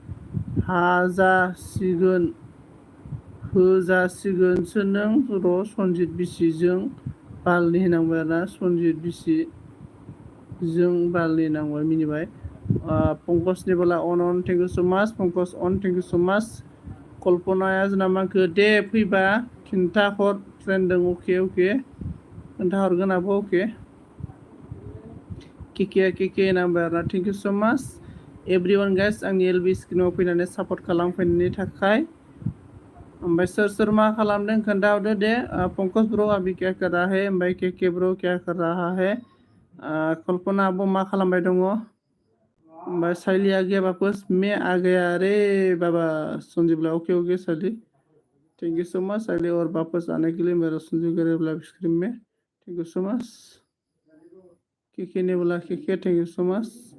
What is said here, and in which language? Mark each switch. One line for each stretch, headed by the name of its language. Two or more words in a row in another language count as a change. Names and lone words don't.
Bodo: होजासिगोनसो नों र' सनजित बिसिजों बालनि नांबाय आरोना सनजित बिसिजों बालनि नांबाय मिनिबाय पंकजनि बोला अन
English: thank you so much
Bodo: पंकज अन
English: thank you so much
Bodo: कल्पनाया जोंना मा होनखो दे फैबा खिन्थाहर ट्रेन दं अके खोन्थाहरगोन आब' अके केके नाम्बार आरोना
English: thank you so much everyone guys
Bodo: आंनि एलबि स्क्रिनाव फैनानै सापर्ट खालामफैनायनि थाखाय ओमफ्राय सोर मा खालामदों खोन्थाहरदो दे
Hindi: पंकज ब्र अभी क्या कर रहा है ओमफ्राय केके ब्र क्या कर रहा है कल्पना
Bodo: आब' मा खालामबाय दङ ओमफ्राय
Hindi: साइली आ गया वापस मैं आ गया अरे बाबा संजीव बोला ओके साइली
English: thank you so much
Hindi: साइली और वापस आने के लिए मेरा संजीव गरे
English: live stream
Hindi: में
English: thank you so much
Hindi: केके ने बोला केके
English: thank you so much